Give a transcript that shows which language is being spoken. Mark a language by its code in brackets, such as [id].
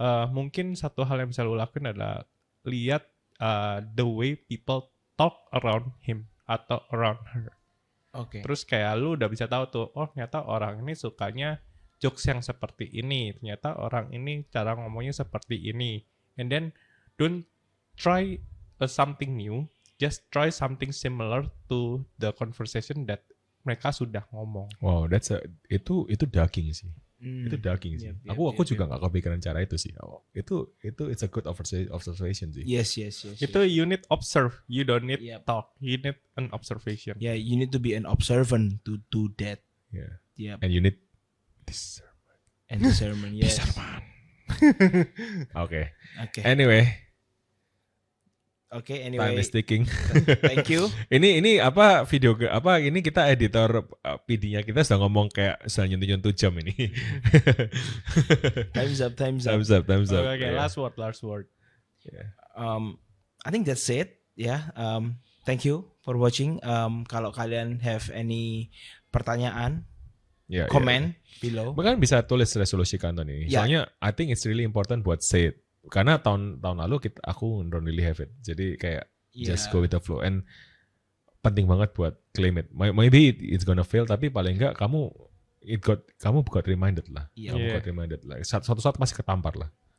[id] Mungkin satu hal yang bisa lu lakuin adalah lihat [en] the way people talk around him [id] atau [en] around her. [id] Oke. Terus kayak lu udah bisa tahu tuh, oh ternyata orang ini sukanya jokes yang seperti ini, ternyata orang ini cara ngomongnya seperti ini. [en] And then don't try something new, just try something similar to the conversation that [id] mereka sudah ngomong. Wow, itu daging sih. Itu daging sih. Aku juga nggak kepikiran cara itu sih. [en] Itu it's a good observation sih. Yes. Itu you need observe, you don't need talk, you need an observation. Yeah, you need to be an observant to do that. Yeah. Yep. And you need discernment. And discernment, yes. Okay. Anyway. Anyway. Time is ticking. Thank you. [id] Ini ini kita editor PD-nya kita sudah ngomong kayak sudah nyentuh jam ini. [en] Time's up. Okay, last word. Yeah. I think that's it. Yeah. Thank you for watching. [id] Kalau kalian [en] have any pertanyaan, comment below. [id] Bahkan bisa tulis resolusi kantor ini. [en] Soalnya I think it's really important buat say it. [id] Karena tahun lalu aku [en] don't really have it. Jadi kayak just go with the flow. [id] And penting banget buat claim it. [en] Maybe it's gonna fail, [id] tapi paling enggak kamu got reminded lah. Kamu got reminded lah. Suatu saat masih ketampar lah.